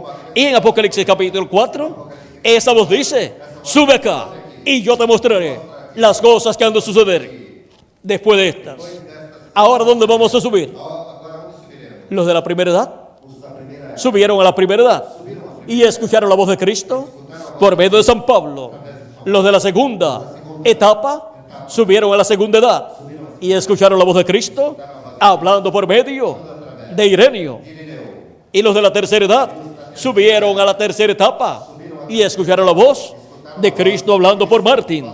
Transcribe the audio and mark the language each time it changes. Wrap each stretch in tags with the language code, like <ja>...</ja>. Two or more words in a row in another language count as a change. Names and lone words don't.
<es>Y en Apocalipsis capítulo 4, esa voz dice, sube acá y yo te mostraré las cosas que han de suceder después de estas. Ahora, ¿dónde vamos a subir?</es> <pt>Agora onde subiremos?</pt> <es>Los de la primera edad</es> <pt>Os da primeira era.</pt> <es>subieron a la primera edad y escucharon la voz de Cristo por medio de San Pablo. Los de la segunda etapa subieron a la segunda edad y escucharon la voz de Cristo hablando por medio de Ireneo. Y los de la tercera edad subieron a la tercera etapa y escucharon la voz de Cristo hablando por Martín.</es>